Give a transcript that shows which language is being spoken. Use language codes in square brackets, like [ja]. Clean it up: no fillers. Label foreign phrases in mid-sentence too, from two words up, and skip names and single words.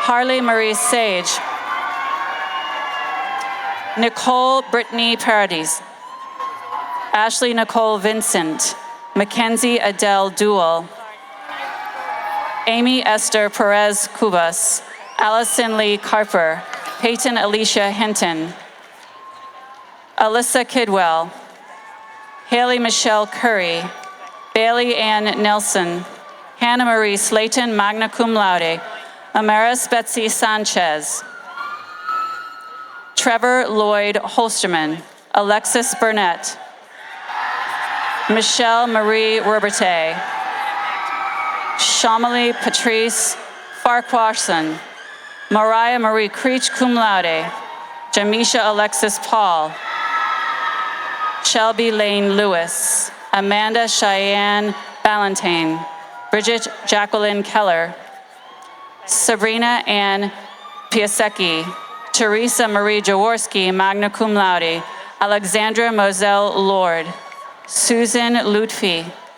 [en] Harley Marie Sage, Nicole Brittany Paradis, Ashley Nicole Vincent, Mackenzie Adele Duell, Amy Esther Perez Cubas, Allison Lee Carper, Peyton Alicia Hinton, Alyssa Kidwell, Haley Michelle Curry, Bailey Ann Nelson, Hannah Marie Slayton, [la] magna cum laude, [en] Amaris Betsy Sanchez, Trevor Lloyd Holsterman, Alexis Burnett, Michelle Marie Robertet, Shamali Patrice Farquharson, Mariah Marie Creech [la] cum laude, [en] Jamisha Alexis Paul, Shelby Lane Lewis, Amanda Cheyenne Ballantyne, Bridget Jacqueline Keller, Sabrina Ann Piasecki, Teresa Marie Jaworski, [la] magna cum laude, [en] Alexandra Moselle Lord, Susan Lutfi,